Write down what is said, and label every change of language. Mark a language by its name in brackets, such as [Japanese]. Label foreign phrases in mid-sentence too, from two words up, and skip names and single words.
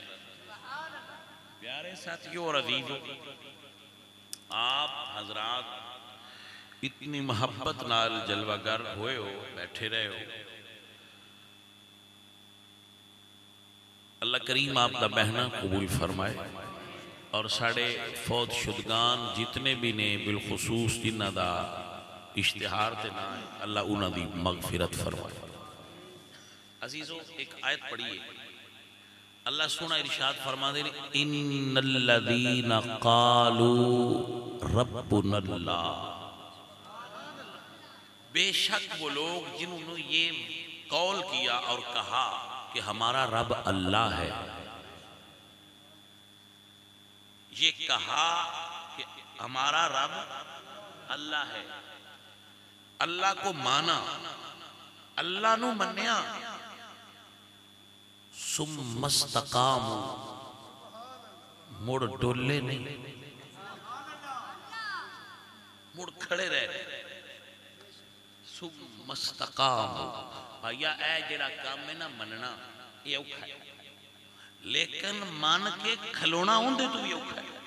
[Urdu] پیارے ساتھیوں اور عزیزوں آپ حضرات اتنی محبت نال جلوہ گر ہوئے ہو بیٹھے رہے ہو. [Punjabi] اللہ کریم آپ دا بہنہ قبول فرمائے اور ساڑے فوت شدگان جتنے بھی نے بالخصوص جنہ دا اشتہار تے نہ اللہ انہ دی مغفرت فرمائے. [Urdu] عزیزو ایک آیت پڑھیے. [Punjabi] اللہ سونا ارشاد فرما دے [Arabic] ان الذین قالوا ربنا اللہ. [Urdu] بے شک وہ لوگ جنہوں نے یہ قول کیا اور کہا کہ ہمارا رب اللہ ہے. یہ کہا کہ ہمارا رب اللہ ہے. اللہ کو مانا [Punjabi] اللہ نو منیا [Arabic] ثم استقاموا [Punjabi] مڑ ڈولے نہیں مڑ کھڑے رہے [Arabic] ثم استقاموا. [Punjabi] بھائیا اے جڑا کام ہے نا مننا یہ اوکھا ہے لیکن مان کے کھلونا ہوندے تو بھی اوکھا ہے.